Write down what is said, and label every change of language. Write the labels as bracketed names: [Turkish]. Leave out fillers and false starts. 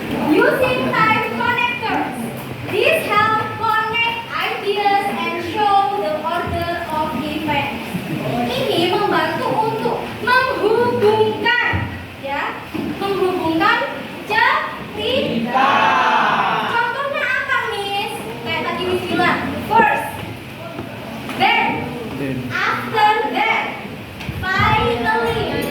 [English] Using time connectors, this help connect ideas and show the order of events. [Indonesian] Ini membantu untuk menghubungkan, ya, menghubungkan cerita. Contohnya apa, Miss? Kayak tadi Miss bilang, [English] first, then, after that, finally.